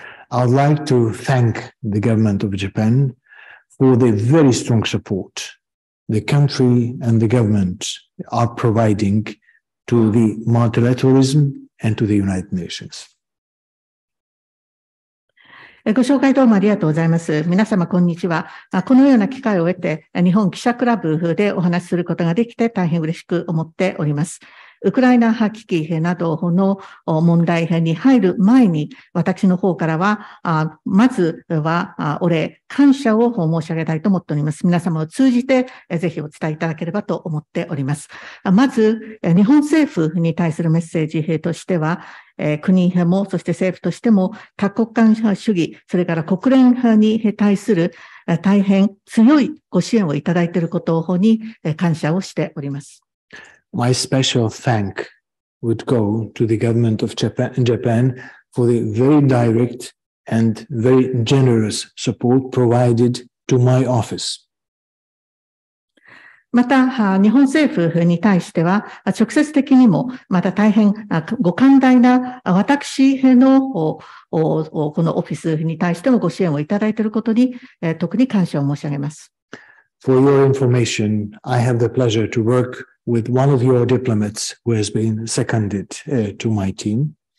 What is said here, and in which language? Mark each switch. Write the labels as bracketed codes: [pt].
[en] I would like to thank the government of Japan for the very strong support the country and the government are providing to the multilateralism and to the United Nations. [ja] ご紹介どうもありがとうございます。皆様、こんにちは。このような機会を得て、日本記者クラブでお話しすることができて大変嬉しく思っております。ウクライナ危機などの問題に入る前に、私の方からは、まずはお礼、感謝を申し上げたいと思っております。皆様を通じて、ぜひお伝えいただければと思っております。まず、日本政府に対するメッセージとしては、国も、そして政府としても、多国間主義、それから国連に対する大変強いご支援をいただいていることに感謝をしております。 [en] My special thank would go to the government of Japan for the very direct and very generous support provided to my office. [ja] また、日本政府に対しては、直接的にも、また大変ご寛大な私のこのオフィスに対してもご支援をいただいていることに、特に感謝を申し上げます。 [en] For your information, I have the pleasure to work with one of your diplomats who has been seconded to my team.